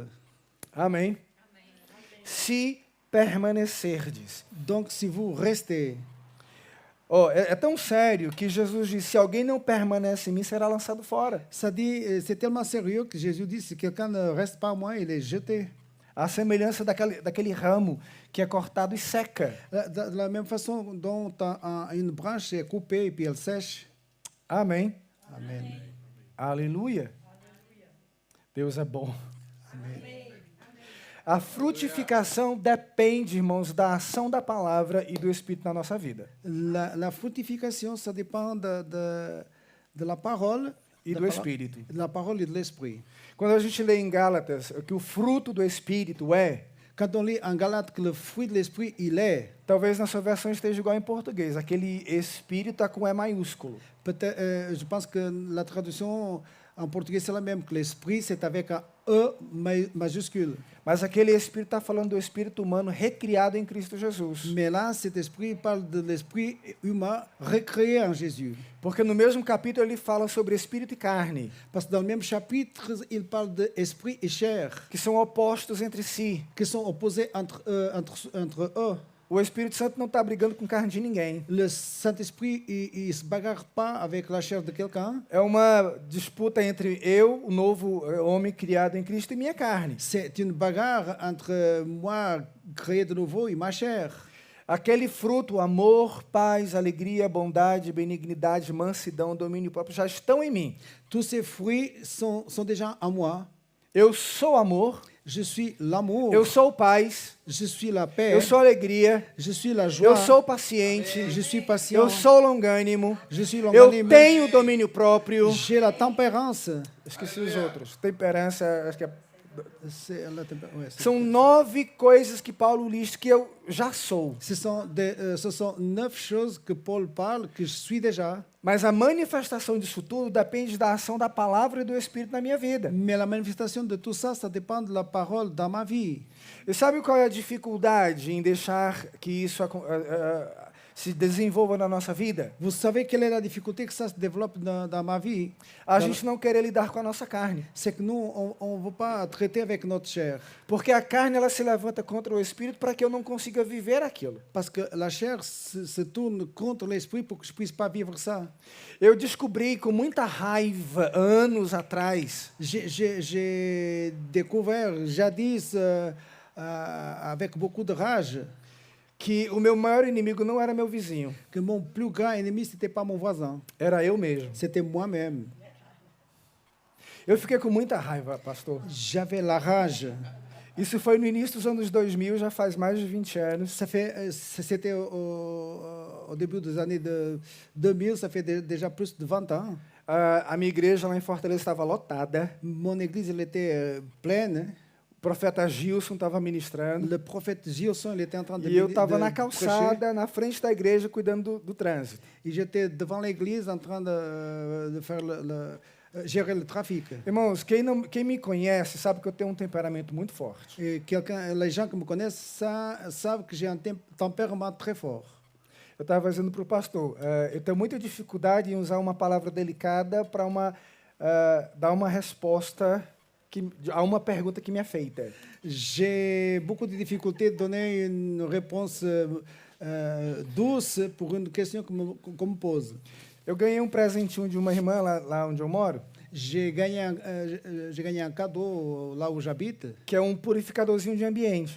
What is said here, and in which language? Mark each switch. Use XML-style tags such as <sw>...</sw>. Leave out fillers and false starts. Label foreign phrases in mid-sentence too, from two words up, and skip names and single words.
<pt>Amém? Se permanecerdes.</pt> <fr>Donc, si vous restez,</fr> <pt>Oh, é tão sério que Jesus disse, se alguém não permanece em mim, será lançado fora.</pt> <fr>ça dit, c'est tellement sérieux que Jésus dit, si quelqu'un ne reste pas en moi, il est jeté.</fr> <pt>A semelhança daquele ramo que é cortado e seca.</pt> <fr>De la même façon dont une branche est coupée et puis elle sèche.</fr> <pt>Amém?</pt> <fr>Amen.</fr> <pt>Aleluia. Deus é bom. A frutificação depende, irmãos, da ação da palavra e do Espírito na nossa vida.</pt> <fr>La fructification, ça dépend de la parole</fr> <pt>E do Espírito.</pt> <fr>de la parole et de l'esprit.</fr> <pt>Quando a gente lê em Gálatas que o fruto do Espírito é,</pt> <fr>Quand on lit en Galate que le fruit de l'esprit, il est,</fr> <pt>talvez na sua versão esteja igual em português, aquele Espírito está com E maiúsculo.</pt> <fr>peut-être, je pense que la traduction en portugais c'est la même, que l'esprit c'est avec un E majuscule.</fr> <pt>Mas aquele Espírito está falando do Espírito humano recriado em Cristo Jesus.</pt> <fr>Mais là, cet esprit parle de l'esprit humain recréé en Jésus.</fr> <pt>Porque no mesmo capítulo ele fala sobre Espírito e carne,</pt> <fr>Parce que dans le même chapitre, il parle d'esprit et chair,</fr> <pt>que são opostos entre si.</pt> <fr>qui sont opposés entre eux.</fr> <pt>O Espírito Santo não está brigando com carne de ninguém.</pt> <fr>Le Saint-Esprit, il ne se bagarre pas avec la chair de quelqu'un.</fr> <pt>É uma disputa entre eu, o novo homem criado em Cristo, e minha carne.</pt> <fr>C'est une bagarre entre moi, créé de nouveau, et ma chair.</fr> <pt>Aquele fruto, amor, paz, alegria, bondade, benignidade, mansidão, domínio próprio, já estão em mim.</pt> <fr>Tous ces fruits sont déjà en moi.</fr> <pt>Eu sou amor,</pt> <fr>Je suis l'amour.</fr> <pt>eu sou paz,</pt> <fr>Je suis la paix.</fr> <pt>eu sou alegria,</pt> <fr>Je suis la joie.</fr> <pt>eu sou paciente,</pt> <fr>Je suis patient.</fr> <pt>eu sou longânimo,</pt> <fr>Je suis</fr> <pt>eu</pt> <fr>longanime.</fr> <pt>tenho domínio próprio.</pt> <fr>J'ai la tempérance.</fr> <pt>Esqueci os outros. Temperança, acho que é...</pt> <fr>C'est la tempérance.</fr> <pt>São 9 coisas que Paulo lista que eu já sou.</pt> <fr>Ce sont 9 choses que Paul parle, que je suis déjà.</fr> <pt>Mas a manifestação disso tudo depende da ação da palavra e do Espírito na minha vida.</pt> <fr>Mais la manifestation de tout ça, ça dépend de la parole dans ma vie.</fr> <pt>E sabe qual é a dificuldade em deixar que isso se desenvolva na nossa vida?</pt> <fr>Vous savez quelle est la difficulté que ça se développe dans ma vie?</fr> <pt>A gente não querer lidar com a nossa carne.</pt> <fr>C'est que nous, on ne veut pas traiter avec notre chair.</fr> <pt>Porque a carne ela se levanta contra o Espírito para que eu não consiga viver aquilo.</pt> <fr>Parce que la chair se tourne contre l'esprit pour que je ne puisse pas vivre ça.</fr> <pt>Eu descobri com muita raiva, anos atrás,</pt> <fr>J'ai découvert jadis, avec beaucoup de rage,</fr> <pt>que o meu maior inimigo não era meu vizinho,</pt> <fr>que mon plus grand ennemi, ce n'était pas mon voisin,</fr> <pt>era eu mesmo.</pt> <fr>c'était moi-même.</fr> <pt>Eu fiquei com muita raiva, pastor.</pt> <fr>J'avais la rage.</fr> <pt>Isso foi no início dos anos 2000, já faz mais de 20 anos.</pt> <fr>C'était au début des années 2000, ça fait déjà plus de 20 ans.</fr> <pt>A minha igreja lá em Fortaleza estava lotada.</pt> <fr>Mon église, elle était pleine.</fr> <pt>O profeta Gilson estava ministrando.</pt> <fr>Le prophète Gilson, il était en train de</fr> <pt>E eu estava na</pt> <fr>prêcher.</fr> <pt>calçada, na frente da igreja, cuidando do trânsito.</pt> <fr>Et j'étais devant l'église en train de faire gérer le trafic.</fr> <pt>Irmãos, quem me conhece sabe que eu tenho um temperamento muito forte.</pt> <fr>Et les gens qui me connaissent savent que j'ai un tempérament très fort.</fr> <pt>Eu estava dizendo para o pastor, eu tenho muita dificuldade em usar uma palavra delicada para dar uma resposta a uma pergunta que me é feita.</pt> <fr>J'ai beaucoup de difficultés de donner une réponse douce pour une question qu'on me pose.</fr> <pt>Eu ganhei um presentinho de uma irmã lá onde eu moro,</pt> <fr>J'ai gagné un cadeau là où j'habite.</fr> <pt>que é um purificadorzinho de ambiente.</pt>